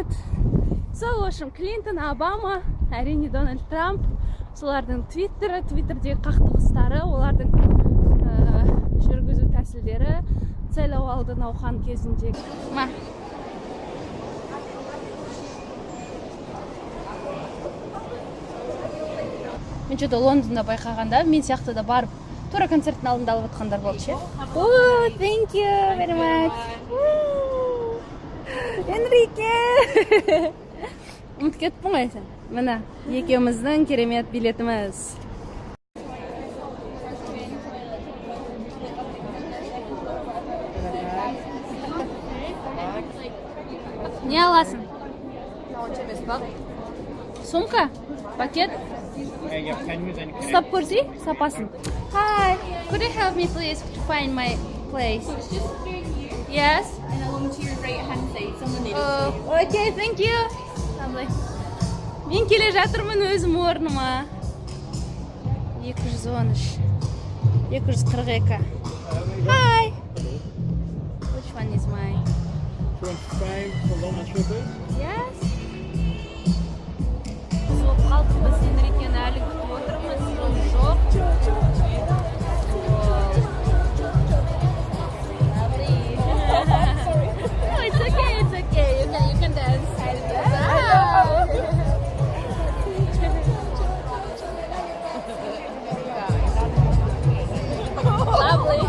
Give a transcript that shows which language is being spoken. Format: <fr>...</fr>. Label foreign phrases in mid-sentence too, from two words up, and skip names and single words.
<kk>Сол, общем, Клинтон, Обама, әрине Дональд Трамп, солардың Твиттердегі қақтығыстары, олардың жүргізу тәсілдері, сайлау алды науқан кезінде. Мен что-то Лондонда байқағанда, мен сияқты да барып, тура концерттің алдында алып отқандар болды ше.</kk> <en>Thank you very much. Enrique!</en> <kk>Ұмытып кеттің ғой сен. Міне, екеуміздің керемет билетіміз. Не аласың?</kk> <ru>Сумка? Пакет?</ru> <kk>Ұстап көрсей, сапасын.</kk> <en>Hi, could you help me please to find my place? Yes? And along to your right hand side, someone there. Okay, thank you.</en> <kk>Мен келе жатырмын өзім орныма. 213. 242.</kk> <en>Hi. Which one is mine? 25 for long trip. Yes.</en> <kk>Сол қалды біз Enrique'ні әлі күтіп отырмыз. Жоқ.</kk> <en>No, it's okay. You can dance. Lovely.</en>